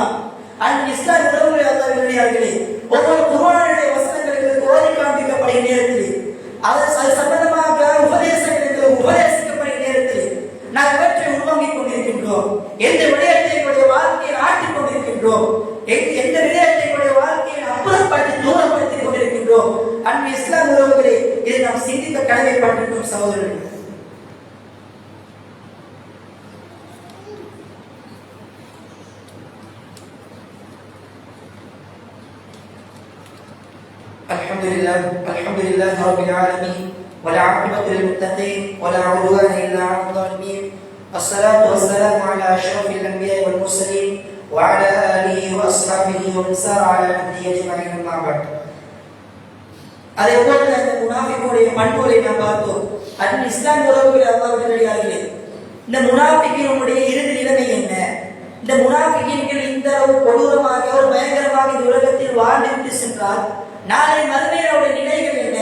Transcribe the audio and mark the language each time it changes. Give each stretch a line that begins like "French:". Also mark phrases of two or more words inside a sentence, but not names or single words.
Tamil: அன்பின் இஸ்லாமிய உறவுகளை அல்லாஹ்வின் ஒவ்வொரு குர்ஆனுடைய வசனங்களுக்கு ஓதி காண்பிக்கப்படுகிற நேரத்தில், அது சம்பந்தமாக உபதேசங்களுக்கு உபதேசிக்கப்படுகிற நேரத்தில் நாம் இவற்றை உள்வாங்கிக் கொண்டிருக்கின்றோம், எந்த விடயத்தை எங்களுடைய வாழ்க்கையில் ஆட்டிக் கொண்டிருக்கின்றோம், எந்த விடயத்தை எங்களுடைய வாழ்க்கையில் அப்புறப்படுத்தி தூரப்படுத்திக் கொண்டிருக்கின்றோம். அன்பு இஸ்லாம் உறவுகளே, இதை நாம் சிந்திக்க கடமைப்பட்டிருக்கிறோம் சகோதரர்கள்.
Arabic: الحمد لله رب العالمين والعاقبة للمتقين ولا عدوان إلا على الظالمين. الصلاة والسلام على أشرف الأنبياء والمرسلين وعلى آله وأصحابه ومن سار على نهجه أجمعين أما بعد.
Tamil: அதே போல இந்த முனாஃபிக்குடைய பண்புகளை நாம் பார்த்தோம். அன்பின் இஸ்லாம் உறவுகளை அல்லாஹ்வுடைய நல்லடியார்களே, இந்த முனாஃபிக்கினுடைய இறுதி நிலைமை என்ன? இந்த முனாஃபிக்கின்கள் இந்த அளவு கொடூரமாக ஒரு பயங்கரமாக இந்த உலகத்தில் வாழ்ந்துவிட்டு சென்றால் நாளை மறுமையில் அவருடைய நிலைகள் என்ன?